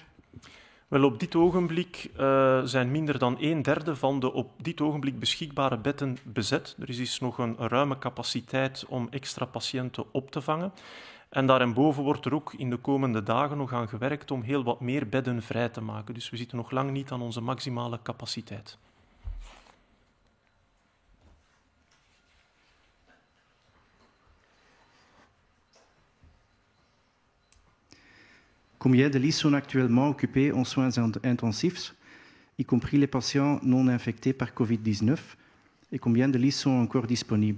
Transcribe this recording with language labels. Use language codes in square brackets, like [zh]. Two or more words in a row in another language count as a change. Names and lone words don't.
[nl] Wel, op dit ogenblik zijn minder dan 1/3 van de op dit ogenblik beschikbare bedden bezet. Er is dus nog een ruime capaciteit om extra patiënten op te vangen. En daarboven wordt er ook in de komende dagen nog aan gewerkt om heel wat meer bedden vrij te maken. Dus we zitten nog lang niet aan onze maximale capaciteit. [fr] Combien de lits sont actuellement occupés en soins intensifs, y compris les patients non infectés par COVID-19, et combien de lits sont encore disponibles?